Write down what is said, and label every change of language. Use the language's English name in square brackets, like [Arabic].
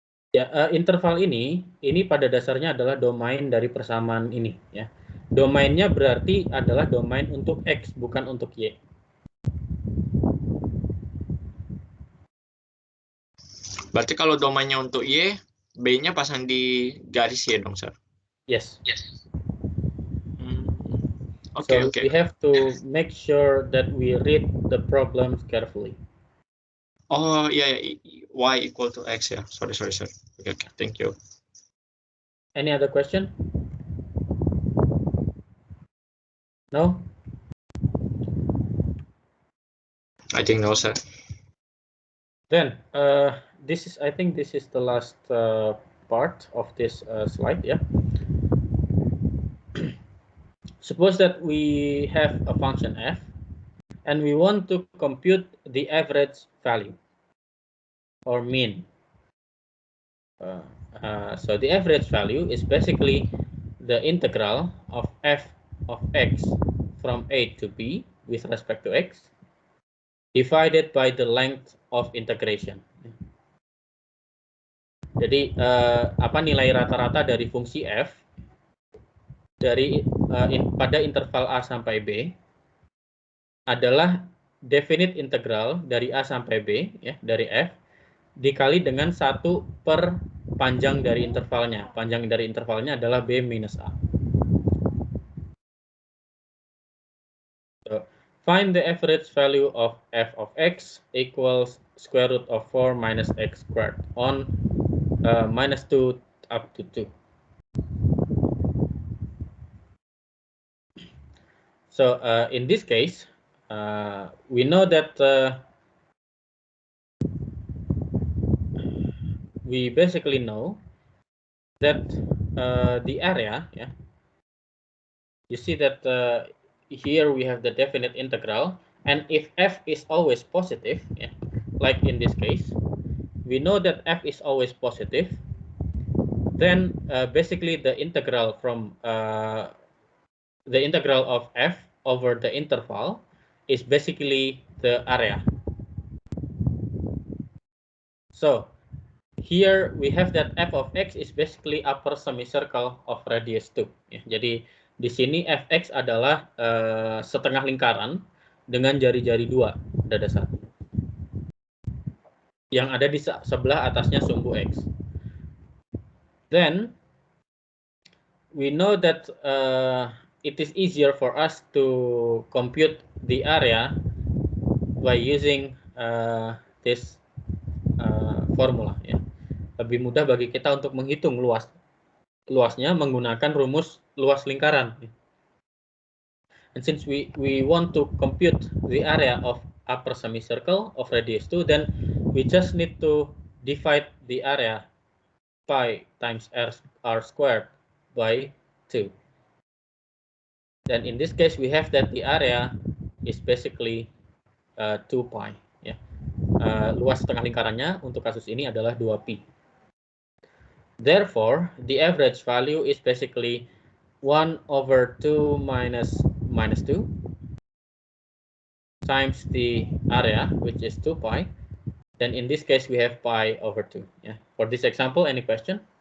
[Indonesian] Ya, interval ini pada dasarnya adalah domain dari persamaan ini, ya. Domainnya berarti adalah domain untuk X, bukan untuk Y. Berarti kalau domainnya untuk Y, B-nya pasang di garis Y dong, sir? [English] Yes. Okay. We have to make sure that we read the problems carefully. Oh, yeah, Y equal to X, ya. Sorry, sir. Okay, thank you. Any other question? No? I think no, sir. Then, I think this is the last part of this slide, yeah. Suppose that we have a function f, and we want to compute the average value, or mean. So the average value is basically the integral of f of x from a to b with respect to x, divided by the length of integration. [Indonesian] Jadi apa nilai rata-rata dari fungsi f dari pada interval a sampai b adalah definite integral dari a sampai b, ya, dari f dikali dengan 1 per panjang dari intervalnya. Panjang dari intervalnya adalah b minus a. [English] So, find the average value of f of x equals square root of 4 minus x squared on minus 2 up to 2. So in this case, we know that we basically know that the area, yeah, you see that here we have the definite integral, and if f is always positive, yeah, like in this case, we know that f is always positive, then basically the integral from the integral of f over the interval is basically the area. So here we have that f of x is basically upper semicircle of radius 2. [Indonesian] Ya, jadi di sini fx adalah setengah lingkaran dengan jari-jari 2 pada dasarnya, yang ada di sebelah atasnya sumbu x. [English] Then we know that it is easier for us to compute the area by using this formula, ya. [Indonesian] Lebih mudah bagi kita untuk menghitung luasnya menggunakan rumus luas lingkaran. [English] And since we want to compute the area of upper semicircle of radius 2, then we just need to divide the area pi times r squared by 2. Then in this case we have that the area is basically 2 pi. [Indonesian] Ya. Luas setengah lingkarannya untuk kasus ini adalah 2pi. [English] Therefore, the average value is basically 1 over 2 minus 2 times the area, which is 2 pi. Then in this case, we have pi over 2. Yeah. For this example, any question?